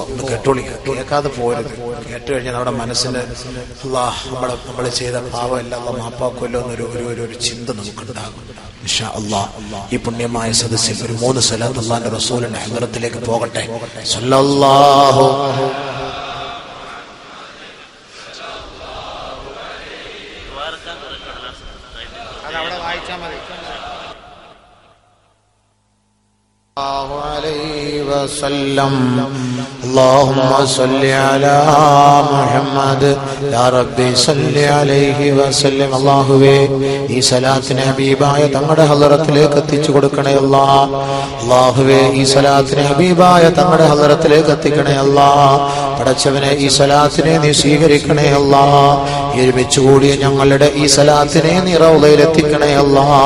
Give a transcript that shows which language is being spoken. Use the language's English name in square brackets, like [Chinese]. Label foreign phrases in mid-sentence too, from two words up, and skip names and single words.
[Malayalam] കേട്ടോളി, കേൾക്കാതെ പോരുത്. കേട്ട് കഴിഞ്ഞാൽ നമ്മുടെ മനസ്സിന് അല്ലാഹ് നമ്മൾ ചെയ്ത പാവം എല്ലാം അല്ലാഹ് മാപ്പാക്കുമല്ലോ എന്നൊരു ചിന്ത നമുക്കുണ്ടാകും. [Arabic] إن شاء الله [Malayalam] ഈ പുണ്യമായ സദസ്സിൽ ഒരു 3 സ്വലാത്ത് അല്ലാഹുവിന്റെ റസൂലിന്റെ ഹദ്റത്തിലേക്ക് പോകട്ടെ. [Arabic] സല്ലല്ലാഹു عليه وسلم. اللهم صل على محمد يا ربي صل عليه وسلم. [Malayalam] അല്ലാഹുവേ, ഈ സലാത്തിനെ ഹബീബായ തങ്ങളുടെ ഹദ്റത്തിലേക്ക് എത്തിച്ചു കൊടുക്കണേ അല്ലാഹ്. അല്ലാഹുവേ, ഈ സലാത്തിനെ ഹബീബായ തങ്ങളുടെ ഹദ്റത്തിലേക്ക് എത്തിക്കണേ അല്ലാഹ്. പടച്ചവനെ, ഈ സലാത്തിനെ നീ സ്വീകരിക്കണേ അല്ലാഹ്. ഒരുമിച്ച് കൂടിയ ഞങ്ങളുടെ ഈ സലാത്തിനെ നീ റൗളയിൽ എത്തിക്കണേ അല്ലാഹ്.